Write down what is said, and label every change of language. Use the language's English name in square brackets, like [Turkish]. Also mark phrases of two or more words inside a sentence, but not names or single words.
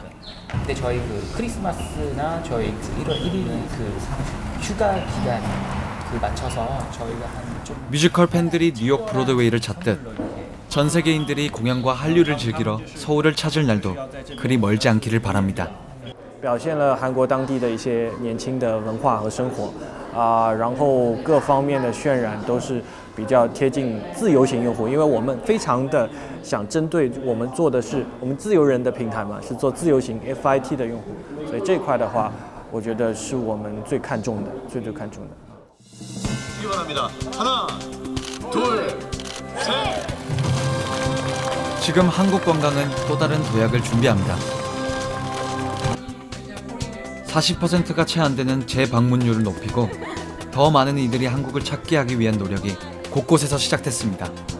[Korean] 근데 저희 그 크리스마스나 저희 1월 1일 그 휴가 기간 그 맞춰서 저희가 한 좀 뮤지컬 팬들이 뉴욕 브로드웨이를 찾듯 전 세계인들이 공연과 한류를 즐기러 서울을 찾을 날도 그리 멀지 않기를 바랍니다. [Chinese] 表现了韩国当地的一些年轻的文化和生活，然后各方面的渲染都是比较贴近自由型用户，因为我们非常的想针对我们做的是我们自由人的平台嘛，是做自由型 FIT 的用户，所以这一块的话，我觉得是我们最看重的，最看重的。 [Korean] 바랍니다. 하나, 둘, 셋. 지금 한국 관광은 또 다른 도약을 준비합니다. 40%가 채 안 되는 재방문율을 높이고 더 많은 이들이 한국을 찾게 하기 위한 노력이 곳곳에서 시작됐습니다.